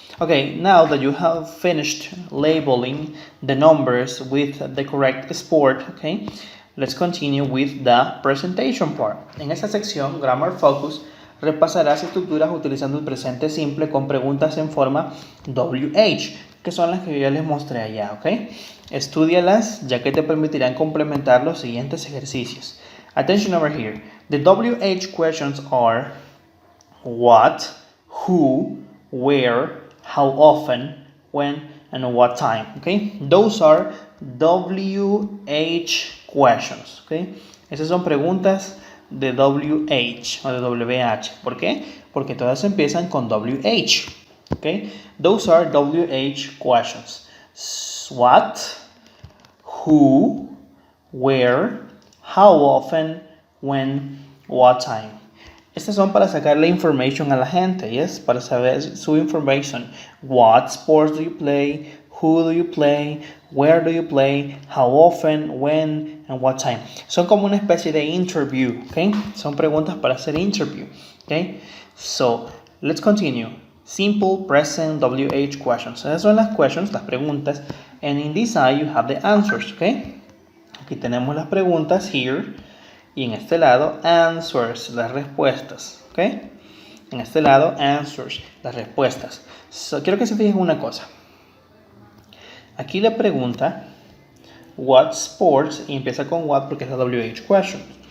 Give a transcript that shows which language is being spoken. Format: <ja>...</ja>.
<en>Okay, now that you have finished labeling the numbers with the correct sport, okay, let's continue with the presentation part.</en> <es>En esta sección, Grammar Focus, repasarás estructuras utilizando el presente simple con preguntas en forma WH, que son las que yo ya les mostré allá, ¿ok? Estúdialas, ya que te permitirán complementar los siguientes ejercicios.</es> <en>Attention over here. The WH questions are what, who, where, how often, when, and what time, okay? Those are WH questions, okay?</en> <es>Esas son preguntas de WH o de WH. ¿Por qué? Porque todas empiezan con WH, okay?</es> <en>Those are WH questions. What, who, where, how often, when, what time.</en> <es>Estas son para sacarle information a la gente, yes? Para saber su information.</es> <en>What sports do you play? Who do you play? Where do you play? How often? When? And what time?</en> <es>Son como una especie de interview, okay? Son preguntas para hacer interview, okay?</es> <en>So, let's continue. Simple present WH questions.</en> <es>Esas son las questions, las preguntas.</es> <en>And in this side you have the answers, okay?</en> <es>Aquí tenemos las preguntas here. Y en este lado, answers, las respuestas, ¿ok? En este lado, answers, las respuestas. Quiero que se fijen una cosa. Aquí le pregunta, what sports, y empieza con what porque es la WH question.</es>